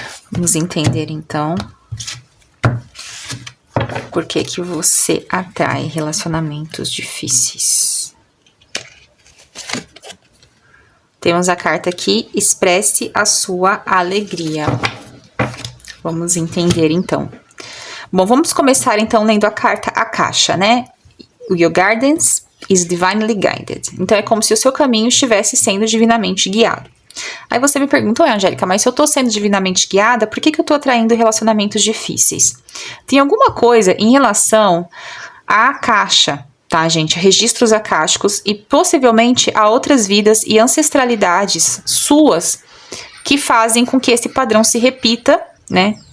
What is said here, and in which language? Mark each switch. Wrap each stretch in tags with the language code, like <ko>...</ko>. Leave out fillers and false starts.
<pt>Vamos entender, então, por que que você atrai relacionamentos difíceis. Temos a carta aqui, expresse a sua alegria. Vamos entender, então. Bom, vamos começar, então, lendo a carta Akasha, né?</pt> <en>Your guidance is divinely guided.</en> <pt>Então, é como se o seu caminho estivesse sendo divinamente guiado. Aí você me pergunta, oi, Angélica, mas se eu tô sendo divinamente guiada, por que que eu tô atraindo relacionamentos difíceis? Tem alguma coisa em relação à Akasha, tá, gente? Registros akáshicos e possivelmente a outras vidas e ancestralidades suas que fazem com que esse padrão se repita, né?</pt>